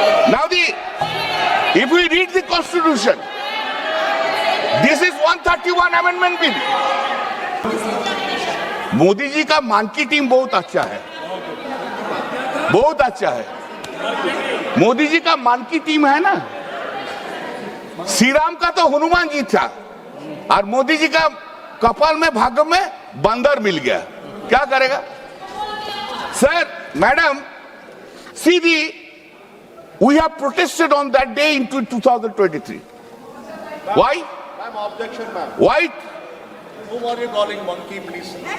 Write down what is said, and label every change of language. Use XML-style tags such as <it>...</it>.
<en>Now if we read the constitution, this is 131 amendment bill.</en> <hi>Modi ji का मान की team बहुत अच्छा है, बहुत अच्छा है. मोदी जी का मन की टीम है ना, श्री राम का तो हनुमान जी था और मोदी जी का कपाल में भाग्य में बंदर मिल गया, क्या करेगा sir?</hi> <en>Madam, see we have protested on that day in 2023. Why? Ma'am, objection, ma'am. Why? Whom are you calling monkey, please?</en>